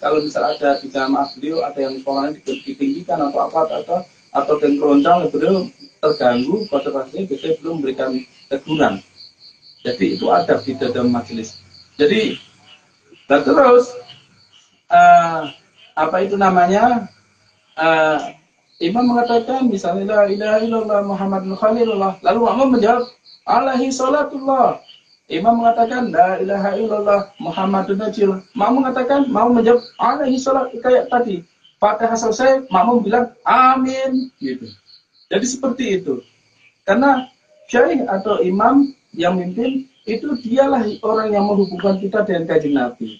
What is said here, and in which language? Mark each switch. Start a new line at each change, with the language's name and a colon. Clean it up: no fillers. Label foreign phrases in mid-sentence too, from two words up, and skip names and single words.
Indonesian: Kalau misal ada di jamaah beliau, ada yang sekolahnya ditinggikan atau dan keroncong, beliau terganggu, konsentrasinya biasanya belum memberikan teguran. Jadi itu adab di dalam majelis. Jadi, dan terus, Imam mengatakan misalnya
Arabic: لا إله إلا الله محمد خليل الله,
Indonesian: lalu makmum menjawab
Arabic: عليه صلاة الله.
Indonesian: Imam mengatakan
Arabic: لا إله إلا الله محمد نجيل.
Indonesian: Makmum mengatakan, mau menjawab
Arabic: عليه صلاة,
Indonesian: kayak tadi. Fatihah selesai, makmum bilang amin gitu. Jadi seperti itu. Karena syekh atau imam yang mimpin itu dialah orang yang menghubungkan kita dengan Kanjeng Nabi.